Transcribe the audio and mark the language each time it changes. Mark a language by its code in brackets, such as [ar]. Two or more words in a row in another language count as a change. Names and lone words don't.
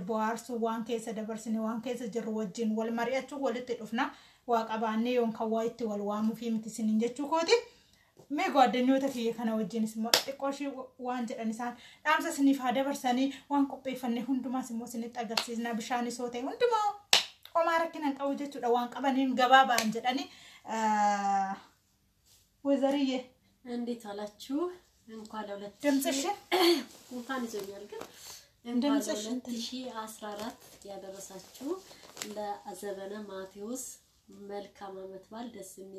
[om] bohaarsuu waan keessa dabarsine waan keessa jirru wajjin wal mari'achuu walitti dhufna waa qabaannee yoon kan waa itti wal waamuu fi miti siniin jechuu kooti mee gaadanyoota kiyya kana wajjinis immoo xiqqooshii waan jedhan isaan dhaamsa siniif haa dabarsanii waan qopheeffannee hundumaas immoo sinitti agarsiisna bishaanis soo ta'e hundumaa homaa rakkinan qabu jechuudha waan qabaniin gabaabaan jedhanii ወዘርዬ [am] እንዴት አላችሁ እንኳን ለሁለት ድምጽሽ እንኳን ይዞኛል ግን እንኳን 2014 ያደረሳችሁ ለአዘበነ ማቴዎስ መልካም አመት በዓል ደስ የሚል